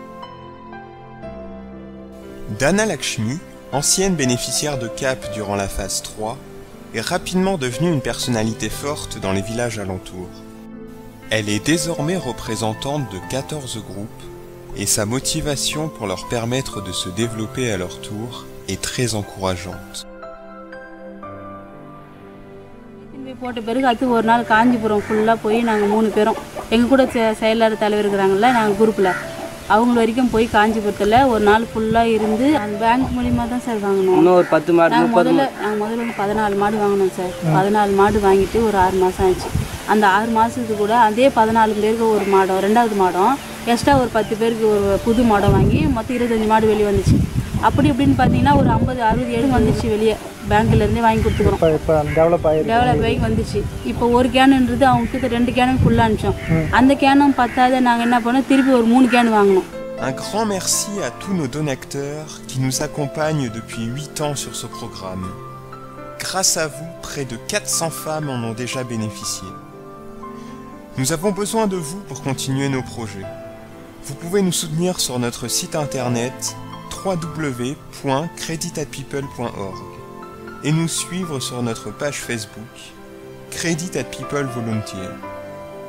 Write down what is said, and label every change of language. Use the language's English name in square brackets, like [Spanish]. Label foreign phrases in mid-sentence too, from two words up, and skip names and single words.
[French] Dana Lakshmi, ancienne bénéficiaire de CAP durant la phase 3, est rapidement devenue une personnalité forte dans les villages alentours. Elle est désormais représentante de 14 groupes et sa motivation pour leur permettre de se développer à leur tour est très encourageante. [Tamil] போட்ட பிறகு அது ஒரு நாள் காஞ்சிபுரம் ஃபுல்லா போய் நாங்க 3 பேரும் எங்க கூட செயலாளர் தலைவர் இருக்கறாங்கல்ல நாங்க குரூப்ல அவங்க வரைக்கும் போய் காஞ்சிபுரத்துல ஒரு நாள் ஃபுல்லா இருந்து அந்த பேங்க் மூலமா தான் சார் வாங்குனோம். இன்னும் ஒரு 10 மாடு 30 நாங்க முதல்ல 14 மாடு வாங்குனோம் சார். 14 மாடு வாங்கிட்டு ஒரு 6 மாசம் ஆச்சு. அந்த 6 மாசத்துக்கு கூட அதே 14 பேருக்கு ஒரு மாடம் இரண்டாவது மாடம் எக்ஸ்ட்ரா ஒரு 10 பேருக்கு ஒரு புது மாடம் வாங்கி மொத்தம் 25 மாடு வெளிய வந்துச்சு. அப்படி இப்படின்னு பாத்தீங்கன்னா ஒரு 50 60 7 வந்துச்சு வெளிய பேங்க்ல இருந்து வாங்கி கொடுத்துறோம். இப்ப டெவலப் ஆகி வந்துச்சு. இப்போ ஒரு கேன்ன்றது அவங்க கிட்ட 2 கேன் ஃபுல்லா அனுச்சோம். அந்த கேனும் பத்தாத நாங்க என்ன பண்ணோம் திருப்பி ஒரு 3 கேன் வாங்குனோம். [French] Un grand merci à tous nos donateurs qui nous accompagnent depuis 8 ans sur ce programme. Grâce à vous, près de 400 femmes en ont déjà bénéficié. Nous avons besoin de vous pour continuer nos projets. Vous pouvez nous soutenir sur notre site internet www.creditatpeople.org et nous suivre sur notre page Facebook Credit at People Volunteer.